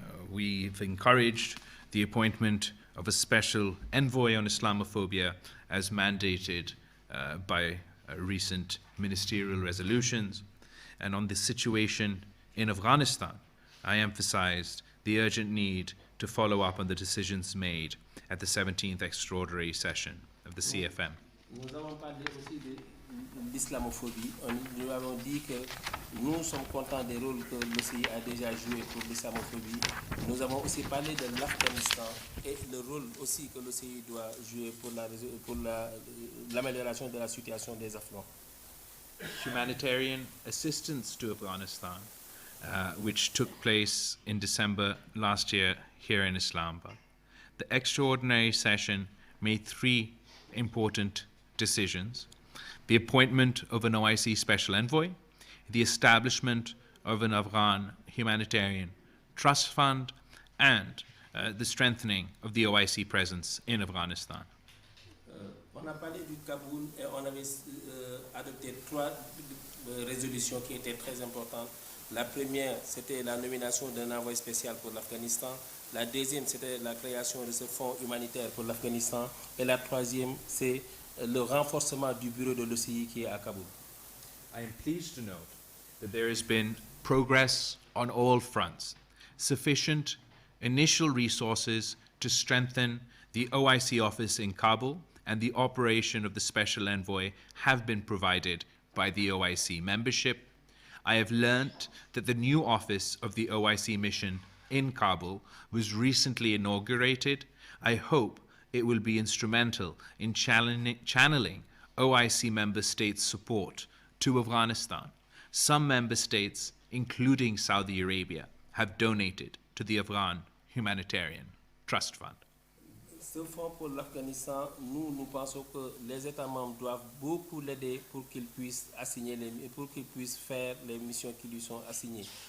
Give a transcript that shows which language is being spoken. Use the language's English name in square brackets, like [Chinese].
[English] We've encouraged the appointment of a special envoy on Islamophobia as mandated by recent ministerial resolutions. And on the situation in Afghanistan, I emphasized the urgent need to follow up on the decisions made at the 17th extraordinary session of the CFM. [French] Nous avons parlé aussi de l'islamophobie. Nous avons dit que nous sommes contents des rôles que l'OCI a déjà joué pour l'islamophobie. Nous avons aussi parlé de l'Afghanistan et le rôle aussi que l'OCI doit jouer pour l'amélioration de la situation des Afghans. [English] Humanitarian assistance to Afghanistan, which took place in December last year here in Islamabad. The extraordinary session made three important decisions: the appointment of an OIC special envoy, the establishment of an Afghan humanitarian trust fund, and the strengthening of the OIC presence in Afghanistan. [French] On a parlé du Kaboul et on avait adopté trois résolutions qui étaient très importantes. La première, c'était la nomination d'un envoyé spécial pour l'Afghanistan. La deuxième, c'était la création de ce fonds humanitaire pour l'Afghanistan. Et la troisième, c'est le renforcement du bureau de l'OCI qui est à Kaboul. [English] I am pleased to note that there has been progress on all fronts. Sufficient initial resources to strengthen the OIC office in Kabul and the operation of the special envoy have been provided by the OIC membership. I have learnt that the new office of the OIC mission in Kabul was recently inaugurated. I hope it will be instrumental in channeling OIC member states' support to Afghanistan. Some member states, including Saudi Arabia, have donated to the Afghan Humanitarian Trust Fund. [French] Ce fonds pour l'Afghanistan, nous pensons que les États membres doivent beaucoup l'aider pour qu'il puisse faire les missions qui lui sont assignées.